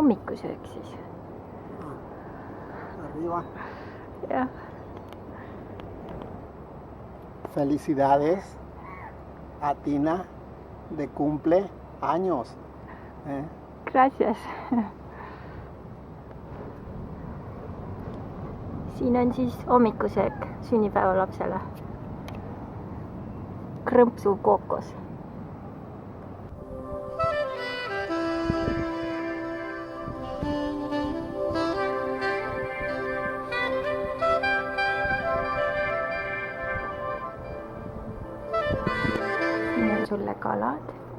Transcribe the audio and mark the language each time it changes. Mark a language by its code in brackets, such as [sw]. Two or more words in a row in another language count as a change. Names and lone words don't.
[et] hommikusöök siis. Arriba. Jah. [es] Felicidades a Tina de cumple años. Gracias. [et] Siin on siis hommikusöök sünnipäevalapsele. Krõmpsu kookos. Siin on sulle kalad.